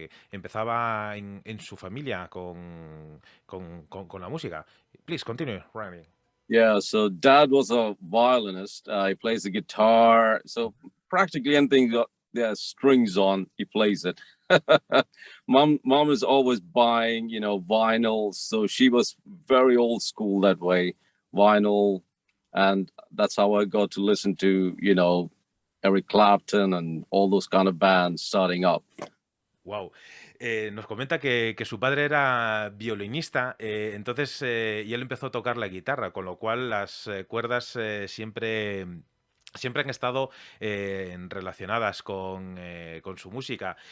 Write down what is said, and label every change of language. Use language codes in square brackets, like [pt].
[es] Empezaba en su familia con la música. [en] Please continue, Ryan. Yeah, so dad was a violinist. He plays the guitar. So practically anything got there strings on, he plays it. Mom is always buying, vinyl. So she was very old school that way, vinyl, and that's how I got to listen to, Eric Clapton and all those kind of bands starting up. Wow. [es] Nos comenta que su padre era violinista, entonces, y él empezó a tocar la guitarra, con lo cual las cuerdas siempre han estado relacionadas con su música.